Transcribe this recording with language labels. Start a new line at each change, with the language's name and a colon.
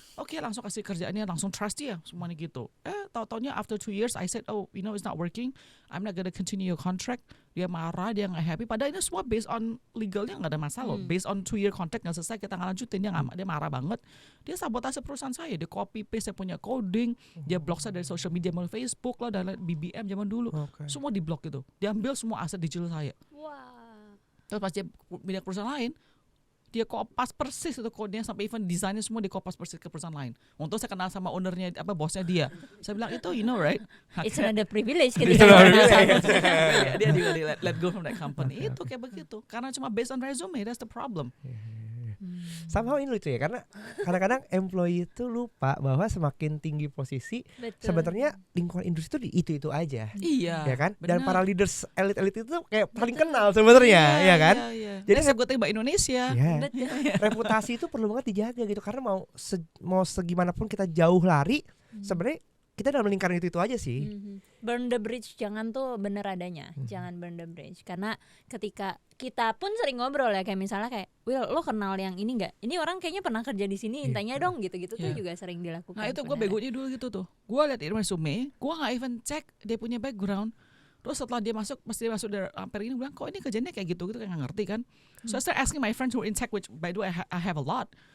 Indonesian: Oke, langsung kasih kerjaannya, langsung trust dia semuanya gitu. Tahu-taunya
English: after 2 years I said, oh, you know it's not working. I'm not gonna continue your contract.
Indonesian: Dia marah, dia nggak happy. Padahal ini semua based on legalnya nggak ada masalah. Based on 2-year contract nggak selesai, kita nggak lanjutin. Dia marah banget. Dia sabotase perusahaan saya. Dia copy paste saya punya coding. Dia block saya dari social media, mulai Facebook lah, dan BBM zaman dulu. Semua di block gitu. Dia ambil semua aset digital saya. Wah. Terus pas dia pindah ke perusahaan lain, dia kopas persis itu kodenya sampai even desainnya semua dikopas persis ke perusahaan lain. Untuk saya kenal sama ownernya, bosnya dia. Saya bilang itu,
English: you know right? It's another privilege
Indonesian: Dia ketika kenal sama. dia juga
English: let go from that company.
Indonesian: Itu kayak begitu. Karena cuma
English: based on resume, that's the problem.
Indonesian: Somehow ini lucu ya, karena kadang-kadang employee itu lupa bahwa semakin tinggi posisi sebenarnya lingkungan industri itu aja. Iya. Ya kan? Dan benar. para leaders elit itu kayak paling kenal sebenarnya, ya kan? Iya. Jadi Jadi saya Mbak Indonesia. Ya, Betul. reputasi itu perlu banget dijaga gitu, karena mau segimanapun kita jauh lari, sebenarnya kita dalam lingkaran itu aja sih.
English: Burn the bridge,
Indonesian: jangan tuh bener adanya. Jangan
English: burn the bridge.
Indonesian: Karena ketika kita pun sering ngobrol ya, kayak misalnya kayak, Will, lo kenal yang ini nggak? Ini orang kayaknya pernah kerja di sini, tanya dong gitu-gitu tuh juga sering dilakukan. Nah itu gue begonya dulu gitu tuh. Gue liat resume, gue nggak even cek dia punya background. Terus setelah dia masuk, pas dia masuk dari Ampere ini, bilang kok ini kerjanya kayak gitu kayak nggak ngerti kan.
English: So I started asking my friends who are in tech, which by the way I have a lot.